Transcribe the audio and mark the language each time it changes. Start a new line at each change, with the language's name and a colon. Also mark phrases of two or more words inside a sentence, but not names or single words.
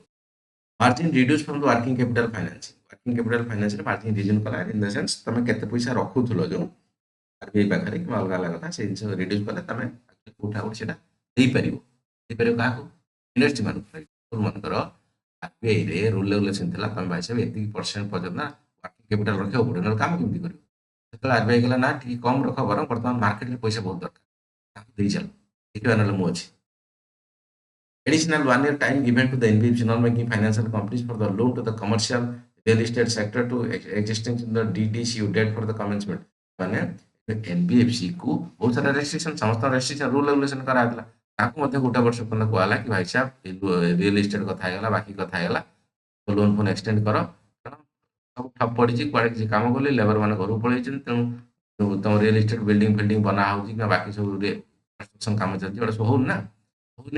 English: margin reduce from the working capital finance. working capital
Odia: ଫାଇନାନ୍ସରେ
English: margin reduce
Odia: କଲା,
English: in the sense
Odia: ତମେ କେତେ ପଇସା ରଖୁଥିଲ ଯୋଉ ଆରବିଆଇ ପାଖରେ କିମ୍ବା ଅଲଗା ଅଲଗା କଥା, ସେ ଜିନିଷ ରିଡ୍ୟୁସ୍ କଲେ ତମେ କୋଉଟା ଗୋଟେ ସେଟା ଦେଇପାରିବ। ଦେଇପାରିବ କାହାକୁ? ଇଣ୍ଡଷ୍ଟ୍ରି ମାନଙ୍କୁ। ମନେକର ଆରବିଆଇରେ
English: rule regulation
Odia: ଥିଲା, ତମେ ଭାଇ ସାହେବ ଏତିକି ପରସେଣ୍ଟ ପର୍ଯ୍ୟନ୍ତ
English: working capital
Odia: ରଖିବାକୁ ପଡ଼ିବ, ନହେଲେ କାମ କେମିତି କରିବ? ସେତେବେଳେ ଆରବିଆଇ କହିଲା ନା ଟିକେ କମ୍ ରଖ, ବରଂ ବର୍ତ୍ତମାନ ମାର୍କେଟରେ ପଇସା ବହୁତ ଦରକାର, ତାକୁ ଦେଇ ଚାଲ, ଦେଖିବା ନହେଲେ ମୁଁ ଅଛି।
English: Additional 1 year time given to the NBFC non-banking financial companies for the loan to the commercial real estate sector to existing in the DDCU date for the commencement।
Odia: ମାନେ NBFC କୁ ବହୁତ ସାରା ରେଷ୍ଟ୍ରିକ୍ସନ, ସମସ୍ତ
English: restriction rule regulation
Odia: କରାଯାଇଥିଲା, ତାକୁ ମଧ୍ୟ ଗୋଟେ ବର୍ଷ ପର୍ଯ୍ୟନ୍ତ କୁହାହେଲା କି ଭାଇ ସାହେବ
English: real estate
Odia: କଥା ହେଇଗଲା, ବାକି କଥା ହେଇଗଲା, ଲୋନ୍ ଫୋନ୍ ଏକ୍ସଟେଣ୍ଡ କର, କାରଣ ସବୁ ଠପ ପଡ଼ିଛି, କୁଆଡ଼େ କିଛି କାମ କଲେ ଲେବର ମାନେ ଘରକୁ ପଳେଇଛନ୍ତି, ତେଣୁ ତମ
English: real estate building
Odia: ଫିଲ୍ଡିଂ ବନା ହଉଛି କିମ୍ବା ବାକି ସବୁ କନଷ୍ଟ୍ରକ୍ସନ କାମ ଚାଲିଛି, ଏଗୁଡ଼ା ସବୁ ହଉନି ନା, ହଉନି।